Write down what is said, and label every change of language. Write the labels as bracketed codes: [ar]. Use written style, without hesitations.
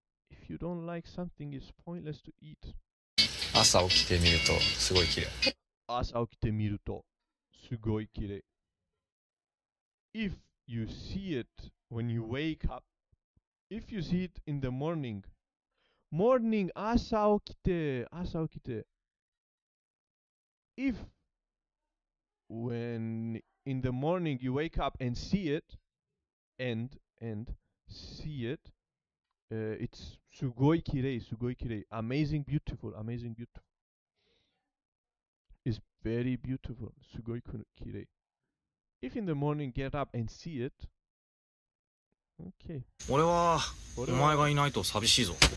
[en] If you don't like something, it's pointless to eat. [ja] 朝起きてみるとすごい綺麗。朝起きてみるとすごい綺麗。 [en] If you see it when you wake up, if you see it in the morning, [ja] 朝起きて。 [en] If when in the morning you wake up and see it, and see it, it's [ja] すごい綺麗。 [en] Amazing beautiful. It's very beautiful. [ja] すごい綺麗。 [en] If in the morning get up and see it, okay. [ja] 俺はお前がいないと寂しいぞ。